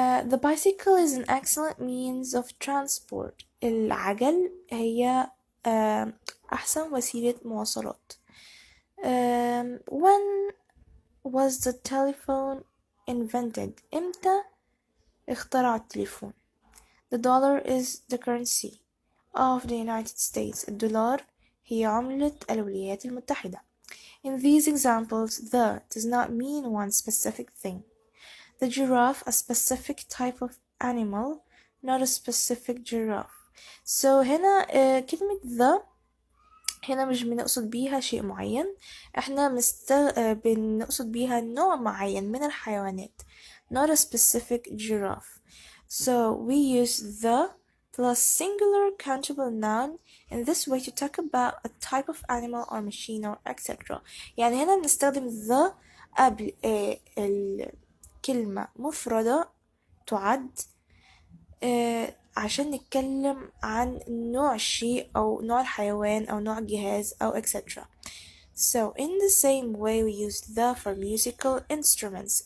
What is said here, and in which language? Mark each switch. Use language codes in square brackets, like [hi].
[en] The bicycle is an excellent means of transport. [ar] العجل هي أحسن وسيلة مواصلات. [en] When was the telephone invented؟ [ar] إمتى اخترع التليفون؟ [en] The dollar is the currency of the United States. [ar] الدولار هي عملة الولايات المتحدة. [en] In these examples, the does not mean one specific thing. The giraffe, a specific type of animal, not a specific giraffe. [ar] So هنا كلمة the هنا مش بنقصد بيها شيء معين. احنا بنقصد بيها نوع معين من الحيوانات. [en] Not a specific giraffe. So we use the plus singular countable noun in this way to talk about a type of animal or machine or etc. [ar] يعني هنا بنستخدم the قبل الكلمة مفردة تعد عشان نتكلم عن نوع الشيء أو نوع الحيوان أو نوع الجهاز أو etc. [en] So in the same way we use the for musical instruments.